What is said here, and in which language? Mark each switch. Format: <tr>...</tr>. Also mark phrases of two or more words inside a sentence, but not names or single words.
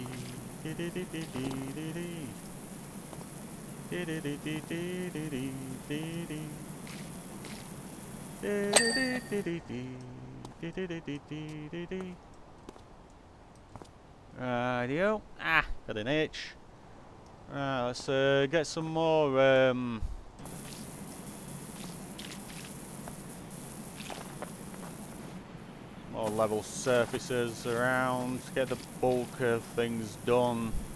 <en>Dee dee dee dee dee dee dee. Dee dee dee dee dee dee dee dee dee. Dee dee dee dee dee. Dee dee dee dee dee dee dee. Rightio. Got an itch. Right, let's get some more more level surfaces around, get the bulk of things done.</en>